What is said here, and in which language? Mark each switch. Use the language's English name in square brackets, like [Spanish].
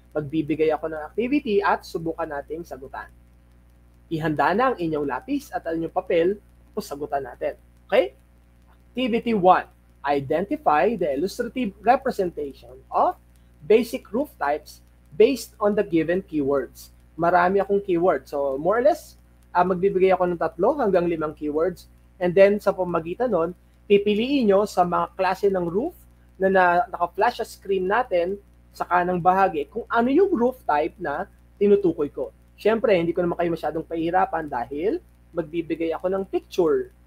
[Filipino] Magbibigay ako ng activity at subukan nating sagutan. Ihanda na ang inyong lapis at ang inyong papel o sagutan natin. [English] Okay? Activity 1. Identify the illustrative representation of basic roof types based on the given keywords. [Filipino] Marami akong keywords. So, [English] more or less, [Filipino] magbibigay ako ng 3 hanggang 5 keywords. [English] And then, [Filipino] sa pamagitan nun, pipiliin nyo sa mga klase ng roof na naka-flash sa screen natin sa kanang bahagi kung ano yung roof type na tinutukoy ko. Siyempre, hindi ko naman kayo masyadong pahihirapan dahil magbibigay ako ng picture.